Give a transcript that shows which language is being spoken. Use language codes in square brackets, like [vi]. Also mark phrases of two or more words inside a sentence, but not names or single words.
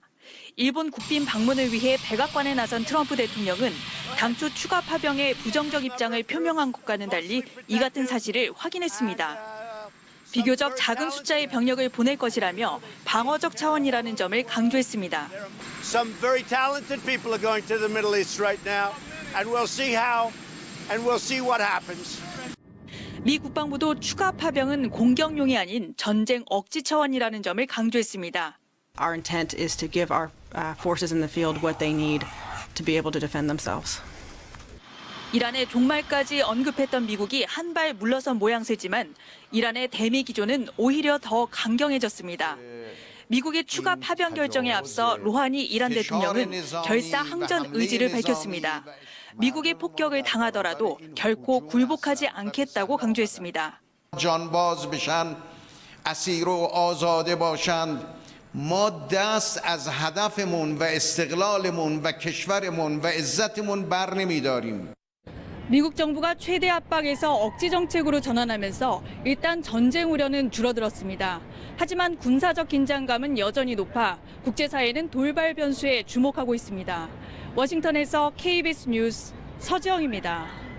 [ko] 일본 국빈 방문을 위해 백악관에 나선 트럼프 대통령은 당초 추가 파병에 부정적 입장을 표명한 것과는 달리 이 같은 사실을 확인했습니다. 비교적 작은 숫자의 병력을 보낼 것이라며 방어적 차원이라는 점을 강조했습니다. [en] Some very talented people are going to the Middle East right now, and we'll see how, and we'll see what happens. [ko] 미 국방부도 추가 파병은 공격용이 아닌 전쟁 억지 차원이라는 점을 강조했습니다. [en] Our intent is to give our forces in the field what they need to be able to defend themselves. [ko] 이란의 종말까지 언급했던 미국이 한 발 물러선 모양새지만 이란의 대미 기조는 오히려 더 강경해졌습니다. 미국의 추가 파병 결정에 앞서 로하니 이란 대통령은 결사항전 의지를 밝혔습니다. 미국의 폭격을 당하더라도 결코 굴복하지 않겠다고 강조했습니다. [fa] ما دست از هدفمون و استقلالمون و کشورمون و عزتمون بر نمیداریم. [ko] 미국 정부가 최대 압박에서 억지 정책으로 전환하면서 일단 전쟁 우려는 줄어들었습니다. 하지만 군사적 긴장감은 여전히 높아 국제사회는 돌발 변수에 주목하고 있습니다. 워싱턴에서 KBS 뉴스 서지영입니다.